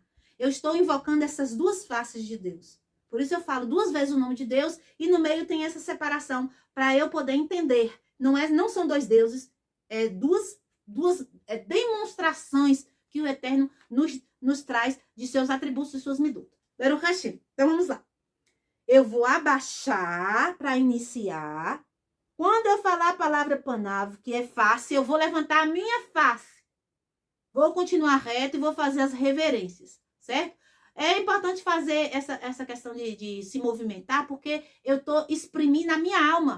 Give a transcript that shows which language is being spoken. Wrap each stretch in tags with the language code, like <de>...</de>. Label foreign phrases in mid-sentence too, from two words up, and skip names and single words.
<pt>Eu estou invocando essas 2 faces de Deus. Por isso eu falo 2 vezes o nome de Deus e no meio tem essa separação para eu poder entender. Não são 2 deuses, é duas demonstrações que o Eterno nos traz de seus atributos e suas midot.</pt> <he>ברוך השם.</he> <pt>Então vamos lá. Eu vou abaixar para iniciar. Quando eu falar a palavra panav, que é face, eu vou levantar a minha face. Vou continuar reto e vou fazer as reverências, certo? É importante fazer essa questão de se movimentar, porque eu estou exprimindo a minha alma.</pt>